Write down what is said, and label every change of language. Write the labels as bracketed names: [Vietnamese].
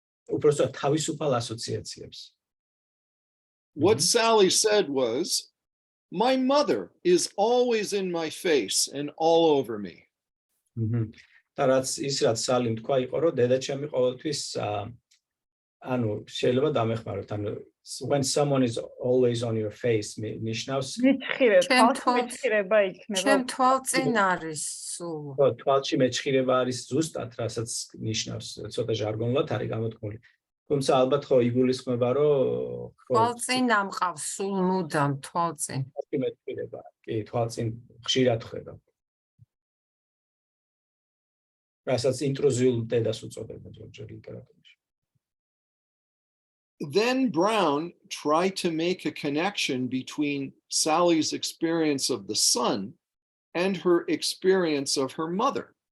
[Georgian] უпростоად თავისუფალ ასოციაციებს. [English] What Sally said was, my mother is always in my face and all over me. [Georgian] და რაც სალიმ თქვა იყო რომ დედაჩემი ყოველთვის ანუ შეიძლება დამეხმაროთ ანუ [English] when someone is always on your face [Georgian] ნიშნავს მეჩხირება იქნება ჩემ თვალწინ არის სულ თვალში მეჩხირება არის ზუსტად რასაც ნიშნავს ცოტა ჟარგონულად არის გამოთქმული თუმცა ალბათ ხო იგულისხმება რომ თვალწინ ამყავს სულ მუდამ თვალწინ მეჩხირება კი თვალწინ ხშირად ხვდება რასაც ინტრუზიულ დედას უწოდებენ ზოგჯერ ლიტერატურაში. [English] Then Brown tried to make a connection between Sally's experience of the sun and her experience of her mother.